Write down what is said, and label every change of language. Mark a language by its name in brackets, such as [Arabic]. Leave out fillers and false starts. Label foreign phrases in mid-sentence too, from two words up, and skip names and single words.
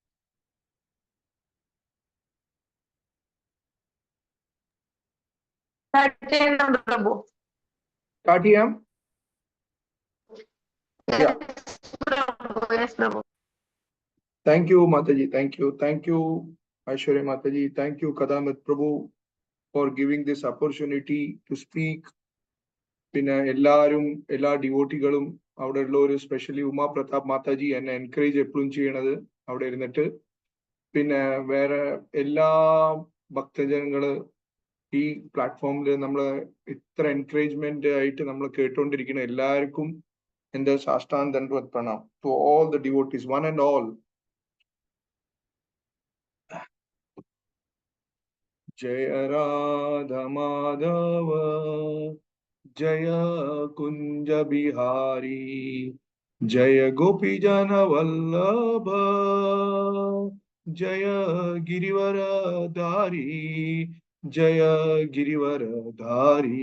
[Hindi] प्रभु। स्टार्ट ही हम। या यस प्रभु। [English] thank you [Hindi] माता जी, [English] thank you ऐश्वर्य [Hindi] माता जी, [English] thank you कदामत प्रभु for giving this opportunity to speak. [Malayalam] പിന്നെ എല്ലാവരും എല്ലാ ഡിവോട്ടികളും അവിടെ ഉള്ളവര് സ്പെഷ്യലി ഉമാ പ്രതാപ് മാതാജി എന്നെ എൻകറേജ് എപ്പോഴും ചെയ്യണത് അവിടെ ഇരുന്നിട്ട്. പിന്നെ വേറെ എല്ലാ ഭക്തജനങ്ങള് ഈ പ്ലാറ്റ്ഫോമിൽ നമ്മള് ഇത്ര എൻകറേജ്മെന്റ് ആയിട്ട് നമ്മൾ കേട്ടുകൊണ്ടിരിക്കുന്ന എല്ലാവർക്കും എന്റെ സാഷ്ടാംഗ ദണ്ഡവത് പ്രണാം [English] to all the devotees one and all. [Hindi] जय राधा माधव जय कुंज बिहारी जय गोपी जन वल्लभ जय गिरिवर धारी जय गिरिवर धारी